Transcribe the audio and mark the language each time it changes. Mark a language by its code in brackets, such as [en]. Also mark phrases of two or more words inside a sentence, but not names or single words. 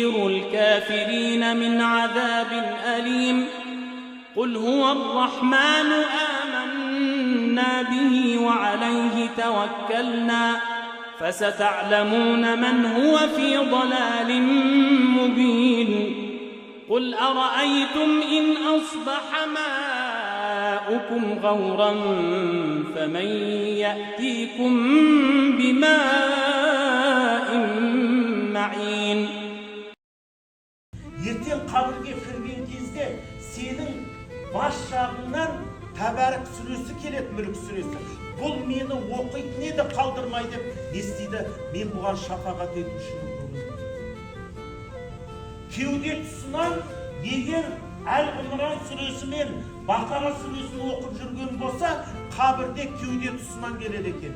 [ar] الكافرين للكافرين من عذاب أليم قل هو الرحمن آمنا به وعليه توكلنا فستعلمون من هو في ضلال مبين قل أرأيتم إن أصبح ماؤكم غورا فمن يأتيكم بماء معين [kk] Ертең қабірге кірген кезде сенің бас жағыңнан Тәбәрік сүресі келеді, Мүлік сүресі. Бұл мені оқитын еді, қалдырмай деп не істейді? Мен бұған шафағат етушімін. Кеуде тұсынан егер Әл-Ғимран сүресі мен Бақара сүресін оқып жүрген болса, қабірде кеуде тұсынан келеді екен.